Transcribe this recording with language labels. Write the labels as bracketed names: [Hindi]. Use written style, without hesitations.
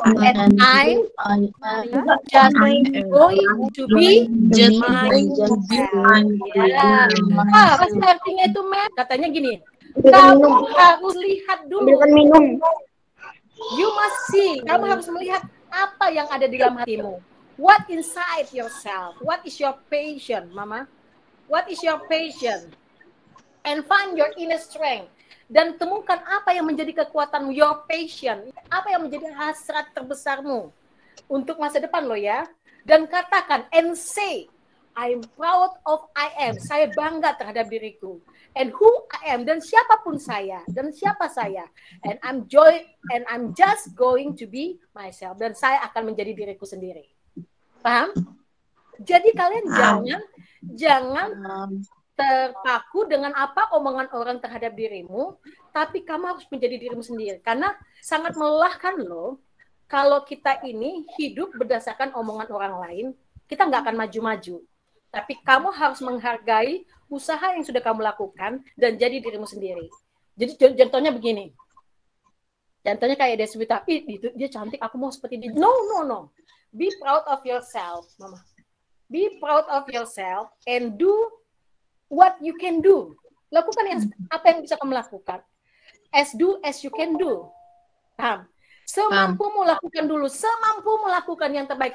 [English] And I'm just going to be myself. Yeah. [Indonesian] Apa sih artinya itu, Matt? Katanya gini, kamu harus lihat dulu. [English] You must see. [Indonesian] Kamu harus melihat apa yang ada di dalam hatimu. [English] What inside yourself? What is your passion, Mama? What is your passion? and find your inner strength. [Indonesian] Dan temukan apa yang menjadi kekuatanmu, [English] your passion, [Indonesian] apa yang menjadi hasrat terbesarmu untuk masa depan lo ya. Dan katakan [English] and say, I'm proud of I am. [Indonesian] Saya bangga terhadap diriku. [English] And who I am, [Indonesian] dan siapapun saya, dan siapa saya. [English] And I'm just going to be myself. [Indonesian] Dan saya akan menjadi diriku sendiri. Paham? Jadi kalian jangan terpaku dengan apa omongan orang terhadap dirimu, tapi kamu harus menjadi dirimu sendiri. Karena sangat melelahkan loh, kalau kita ini hidup berdasarkan omongan orang lain, kita nggak akan maju-maju. Tapi kamu harus menghargai usaha yang sudah kamu lakukan dan jadi dirimu sendiri. Jadi contohnya begini. Contohnya kayak Deswita, dia cantik, aku mau seperti dia. No. [English] Be proud of yourself, Mama. Be proud of yourself and do what you can do. [Indonesian] Lakukan apa yang bisa kamu lakukan. [English] Do as you can do. [Indonesian] Paham? Semampumu lakukan dulu, semampumu lakukan yang terbaik.